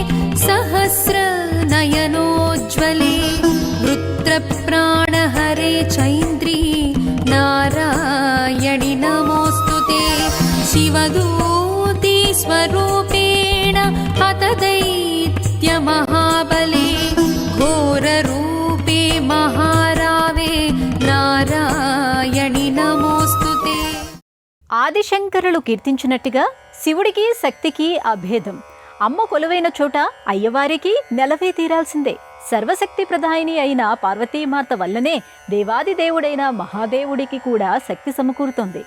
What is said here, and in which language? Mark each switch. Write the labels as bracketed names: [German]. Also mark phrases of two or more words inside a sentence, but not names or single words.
[Sanskrit] सहस्रनयनोज्ज्वले वृत्रप्राणहरे चैन्द्री नारायणि नमोऽस्तु ते शिवदूती स्वरूपेण हतदैत्यमहाबले घोररूपे महारावे नारायणि नमोऽस्तु ते. [Telugu] ఆదిశంకరులు కీర్తించినట్టుగా శివుడికి శక్తికి అభేదం. అమ్మ కొలువైన చోట అయ్యవారికి నెలవే తీరాల్సిందే. సర్వశక్తి ప్రదాయిని అయిన పార్వతీమాత వల్లనే దేవాది దేవుడైన మహాదేవుడికి కూడా శక్తి సమకూరుతోంది.